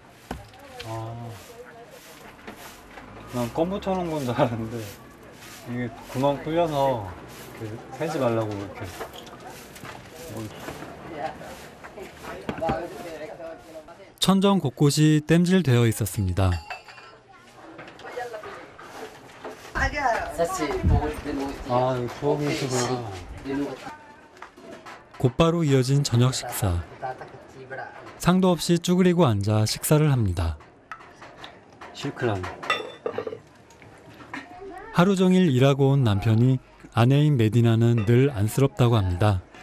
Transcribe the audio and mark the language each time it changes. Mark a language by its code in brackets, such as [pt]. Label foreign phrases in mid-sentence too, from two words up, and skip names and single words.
[ko] 난 껌 붙여놓은 건 줄 알았는데 이게 구멍 뚫려서 이렇게 새지 말라고 이렇게. 천정 곳곳이 땜질되어 있었습니다. [fr] Ça c'est pour de nous. [ko] 아, 이거 부엌이시구나. 곧바로 이어진 저녁 식사. 상도 없이 쭈그리고 앉아 식사를 합니다. 실크란. 하루 종일 일하고 온 남편이 아내인 메디나는 늘 안쓰럽다고 합니다.